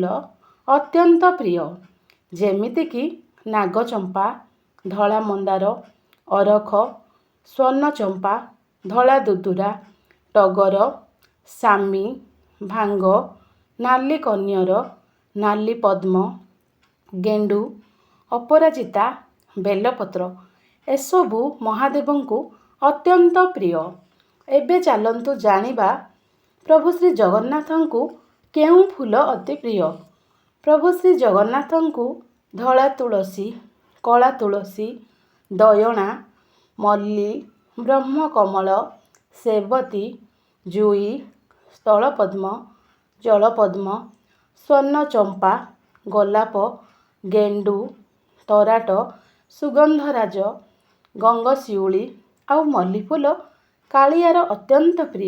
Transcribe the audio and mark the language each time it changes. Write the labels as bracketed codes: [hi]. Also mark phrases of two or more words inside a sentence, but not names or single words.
[or] ଅତ୍ୟନ୍ତ ପ୍ରିୟ, ଯେମିତି କି ନାଗଚମ୍ପା, ଧଳା ମନ୍ଦାର, ଅରଖ, ସ୍ୱର୍ଣ୍ଣ ଚମ୍ପା, ଧଳା ଦୁଦୁରା, ଟଗର, ସାମି, ଭାଙ୍ଗ, ନାଲି କନିଅର, ନାଲି ପଦ୍ମ, ଗେଣ୍ଡୁ, ଅପରାଜିତା, ବେଲପତ୍ର ଏସବୁ ମହାଦେବଙ୍କୁ ଅତ୍ୟନ୍ତ ପ୍ରିୟ। ଏବେ ଚାଲନ୍ତୁ ଜାଣିବା ପ୍ରଭୁ ଶ୍ରୀ ଜଗନ୍ନାଥଙ୍କୁ କେଉଁ ଫୁଲ ଅତି ପ୍ରିୟ। ପ୍ରଭୁ ଶ୍ରୀ ଜଗନ୍ନାଥଙ୍କୁ ଧଳା ତୁଳସୀ, କଳା ତୁଳସୀ, ଦୟଣା, ମଲ୍ଲୀ, ବ୍ରହ୍ମକମଳ, ସେବତୀ, ଜୁଈ, ସ୍ଥଳପଦ୍ମ, ଜଳପଦ୍ମ, ସ୍ୱର୍ଣ୍ଣ ଚମ୍ପା, ଗୋଲାପ, ଗେଣ୍ଡୁ, ତରାଟ, ସୁଗନ୍ଧରାଜ, ଗଙ୍ଗଶିଉଳି ଆଉ ମଲ୍ଲୀଫୁଲ କାଳିଆର ଅତ୍ୟନ୍ତ ପ୍ରିୟ।